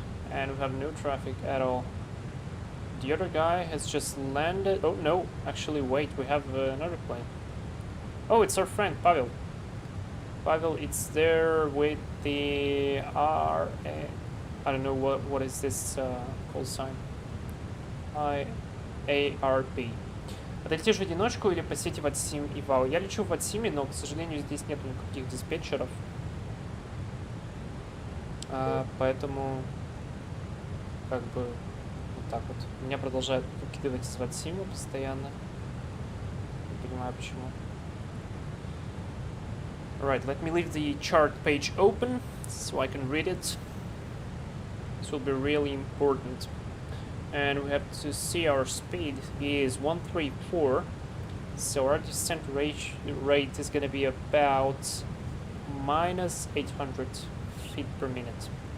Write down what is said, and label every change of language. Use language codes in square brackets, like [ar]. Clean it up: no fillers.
[en] And we have no traffic at all. The other guy has just landed. Oh no, actually wait, we have another plane. Oh, it's our friend, Pavel. Pavel, it's there with the RA. I don't know what is this call sign. IARP. [ru] А ты летишь в одиночку или по сети Ватсим и Вау? Я лечу в Ватсиме, но, к сожалению, здесь нет никаких диспетчеров. Поэтому, как бы, вот так вот. Меня продолжают выкидывать из Ватсима постоянно. Не понимаю, почему. [en] Alright, let me leave the chart page open so I can read it. This will be really important. And we have to see our speed is 134. So our descent rate is going to be about minus 800 feet per minute.